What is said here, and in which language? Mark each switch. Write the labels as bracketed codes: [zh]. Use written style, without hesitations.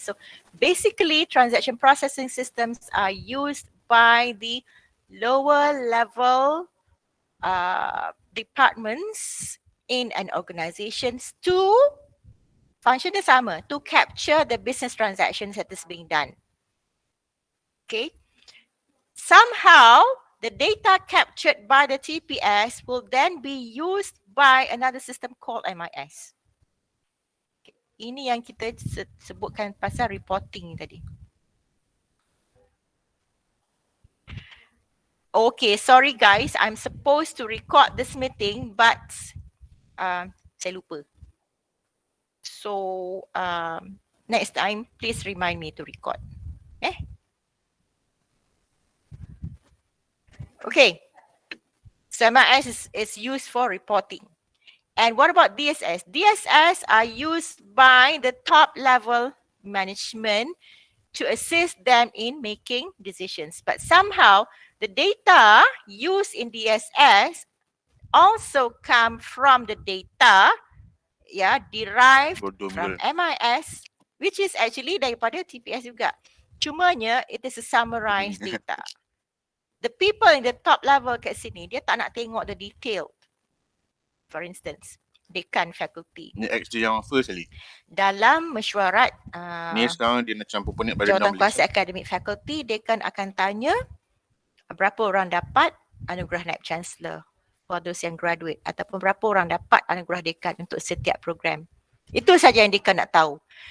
[en] So basically transaction processing systems are used by the lower level departments in an organization to function [ms] dia sama, [en] to capture the business transactions that is being done. Okay. Somehow the data captured by the TPS will then be used by another system called MIS. Okay. [ms] Ini yang kita sebutkan pasal reporting tadi. [en] Okay, sorry guys, I'm supposed to record this meeting, but [ms] saya lupa. [en] So next time, please remind me to record. Okay. So MIS is used for reporting. And what about DSS? DSS are used by the top level management to assist them in making decisions. But somehow the data used in DSS also come from the data derived from MIS, which is actually [ms] daripada TPS juga. Cumanya [en] it is a summarized data. The people in the top level [ms] kat sini, dia tak nak tengok [en] the detail. For instance, dekan faculty. [ms] Ni XJ yang first kali. Dalam mesyuarat Ni sekarang dia nak campur penik pada jawatan kuasa akademik faculty, dekan akan tanya berapa orang dapat anugerah naib chancellor [en] for those [ms] yang graduate, ataupun berapa orang dapat anugerah dekan untuk setiap program. Itu saja yang dekan nak tahu.